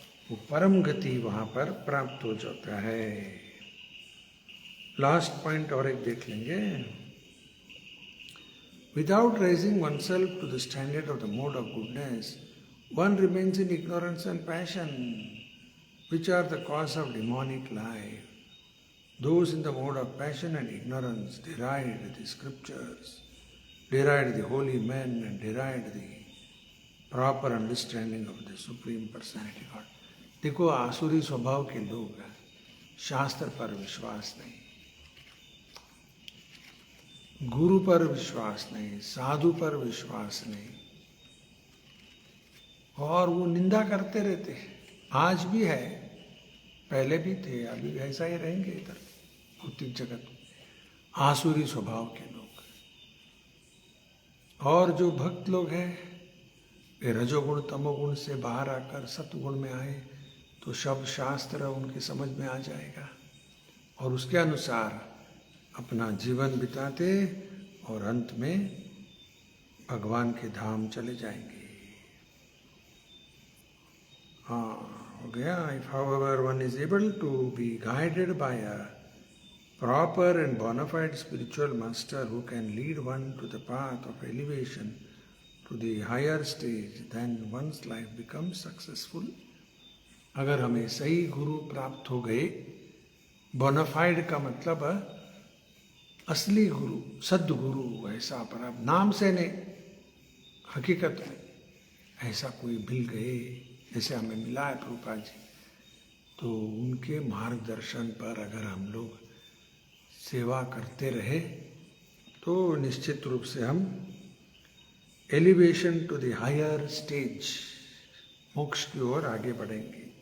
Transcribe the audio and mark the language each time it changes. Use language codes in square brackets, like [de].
[hi] वो परम गति वहाँ पर प्राप्त हो जाता है। लास्ट पॉइंट और एक देख लेंगे। [en] Without raising oneself to the standard of the mode of goodness, one remains in ignorance and passion, which are the cause of demonic life. Those in the mode of passion and ignorance deride the scriptures, deride the holy men, and deride the proper understanding of the Supreme Personality God. [hi] देखो आसुरी स्वभाव के लोग हैं, शास्त्र पर विश्वास नहीं, गुरु पर विश्वास नहीं, साधु पर विश्वास नहीं, और वो निंदा करते रहते हैं, आज भी है, पहले भी थे, अभी ऐसा ही रहेंगे इधर भौतिक जगत में, आसुरी स्वभाव के लोग। और जो भक्त लोग हैं वे रजोगुण तमोगुण से बाहर आकर सत्वगुण में आए तो शब्द शास्त्र उनके समझ में आ जाएगा और उसके अनुसार अपना जीवन बिताते और अंत में भगवान के धाम चले जाएंगे। हाँ, हो गया। [en] If however one is able to be guided by a proper and bona fide spiritual master who can lead one to the path of elevation to the higher stage, then one's life becomes successful. [hi] अगर हमें सही गुरु प्राप्त हो गए, bonafide का मतलब असली गुरु, सद्गुरु, ऐसा पर आप नाम से नहीं, हकीकत में ऐसा कोई मिल गए जैसे हमें मिला है प्रभुपाद जी, तो उनके मार्गदर्शन पर अगर हम लोग सेवा करते रहे तो निश्चित रूप से हम [en] elevation to the higher stage, [hi] मोक्ष की ओर आगे बढ़ेंगे।